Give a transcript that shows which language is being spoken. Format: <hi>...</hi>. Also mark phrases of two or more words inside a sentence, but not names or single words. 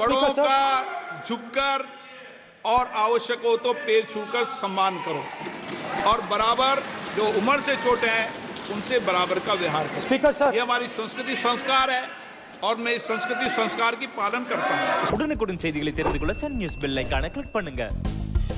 <hi>बड़ों</hi> <en>Speaker, sir.</en> <hi>का झुककर और आवश्यक हो तो पैर छूकर सम्मान करो और बराबर जो उम्र से छोटे हैं उनसे बराबर का व्यवहार करो।</hi> <en>Speaker sir,</en> <hi>ये हमारी संस्कृति संस्कार है और मैं इस संस्कृति संस्कार की पालन करता हूँ।</hi> <ta>உடனுக்குடன் செய்திகளை தெரிந்து கொள்ள சன் நியூஸ்</ta> <en>bell icon click</en> <ta>பண்ணுங்க।</ta>